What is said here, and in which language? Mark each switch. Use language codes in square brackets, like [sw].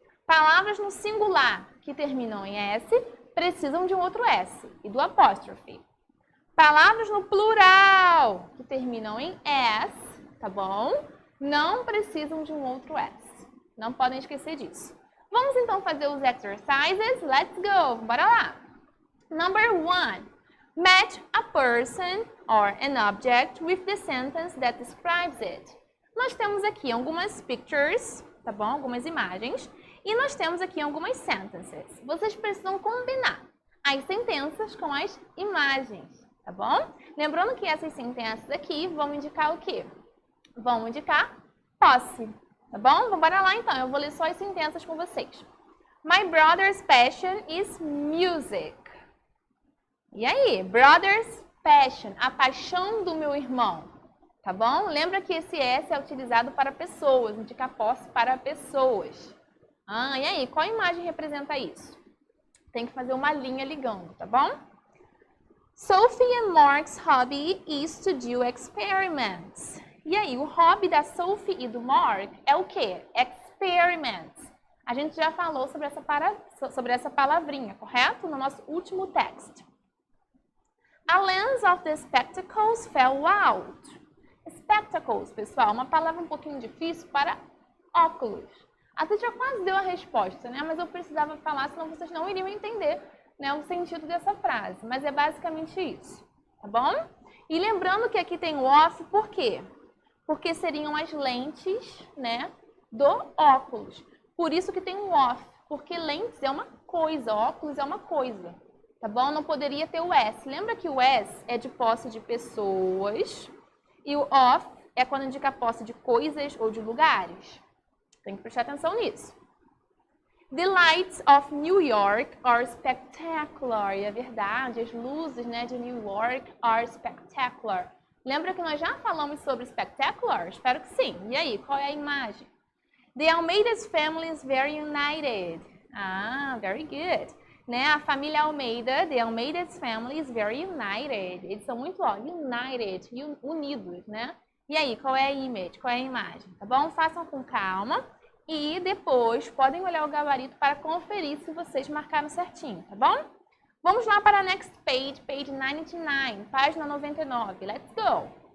[pt] Palavras no singular que terminam em S precisam de um outro S e do apóstrofe. Palavras no plural que terminam em S, tá bom? Não precisam de um outro S. Não podem esquecer disso. Vamos então fazer os exercises. [en] Let's go! [pt] Bora lá! [en] Number 1. Match a person or an object with the sentence that describes it. [pt] Nós temos aqui algumas pictures, tá bom? Algumas imagens. E nós temos aqui algumas sentences. Vocês precisam combinar as sentenças com as imagens, tá bom? Lembrando que essas sentenças aqui vão indicar o quê? Vão indicar posse, tá bom? Vamos lá então, eu vou ler só as sentenças com vocês. [en] My brother's passion is music. [pt] E aí? [en] Brother's passion, [pt] a paixão do meu irmão, tá bom? Lembra que esse S é utilizado para pessoas, indica posse para pessoas. E aí, qual imagem representa isso? Tem que fazer uma linha ligando, tá bom? [en] Sophie and Mark's hobby is to do experiments. [pt] E aí, o hobby da Sophie e do Mark é o quê? Experiments. A gente já falou sobre essa palavrinha, correto? No nosso último texto. [en] A lens of the spectacles fell out. [pt] Spectacles, pessoal, uma palavra um pouquinho difícil para óculos. A teacher quase deu a resposta, né? Mas eu precisava falar, senão vocês não iriam entender, né, o sentido dessa frase. Mas é basicamente isso, tá bom? E lembrando que aqui tem o off, por quê? Porque seriam as lentes, né, do óculos. Por isso que tem o off, porque lentes é uma coisa, óculos é uma coisa, tá bom? Não poderia ter o S. Lembra que o S é de posse de pessoas e o off é quando indica a posse de coisas ou de lugares. Tem que prestar atenção nisso. [en] The lights of New York are spectacular. [pt] E é verdade, as luzes, né, de New York [en] are spectacular. [pt] Lembra que nós já falamos sobre spectacular? Espero que sim. E aí, qual é a imagem? [en] The Almeida's family is very united. Very good. Né? [pt] A família [en] Almeida, the Almeida's family is very united. [pt] Eles são muito, united, unidos, né? E aí, qual é a image? Qual é a imagem? Tá bom? Façam com calma e depois podem olhar o gabarito para conferir se vocês marcaram certinho, tá bom? Vamos lá para a [en] next page, page 99, [pt] página 99. [en] Let's go!